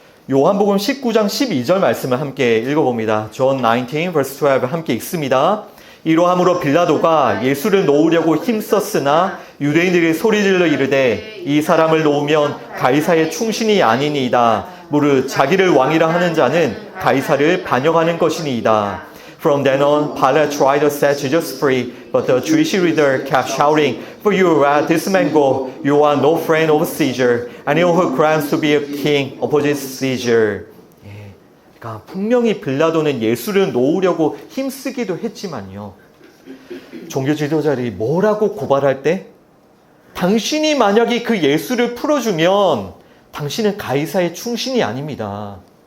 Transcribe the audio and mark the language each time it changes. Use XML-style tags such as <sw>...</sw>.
<ko>요한복음 19장 12절 말씀을 함께 읽어봅니다.</ko> <en>John 19 verse 12</en> <ko>함께 읽습니다. 이러함으로 빌라도가 예수를 놓으려고 힘썼으나 유대인들이 소리질러 이르되 이 사람을 놓으면 가이사의 충신이 아니니이다. 무릇 자기를 왕이라 하는 자는 가이사를 반역하는 것이니이다.</ko> <en>From then on, Pilate tried to set Jesus free, but the Jewish leader kept shouting, "For you let this man go. You are no friend of Caesar. Anyone who claims to be a king opposes Caesar."</en> <ko>그러니까 분명히 빌라도는 예수를 놓으려고 힘쓰기도 했지만요. 종교 지도자들이 뭐라고 고발할 때? 당신이 만약에 그 예수를 풀어주면 당신은 가이사의 충신이 아닙니다.</ko>